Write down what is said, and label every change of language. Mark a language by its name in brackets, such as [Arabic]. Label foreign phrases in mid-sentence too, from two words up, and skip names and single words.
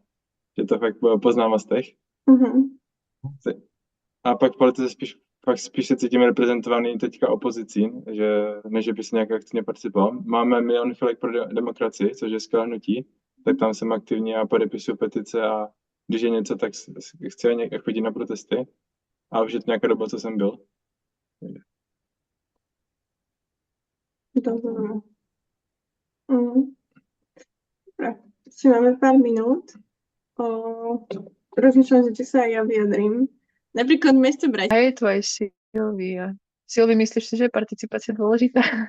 [Czech] Že to fakt po známostech. A pak v politice spíš se cítím reprezentovaný teďka opozicí, že než by se nějak aktivně participoval. Máme Milion chvilek pro demokracii, což je skvělé hnutí, tak tam jsem aktivní a podepisuju petice a když je něco, tak chci chodit na protesty. A už je to nějaká doba, co jsem byl. [Slovak] Dobre. Dobre, si máme pár minút. Rozmýšľam, že či sa aj ja vyjadrím. Napríklad mesto A je tu aj Silvia. Silvi, myslíš si, že je participácia dôležitá?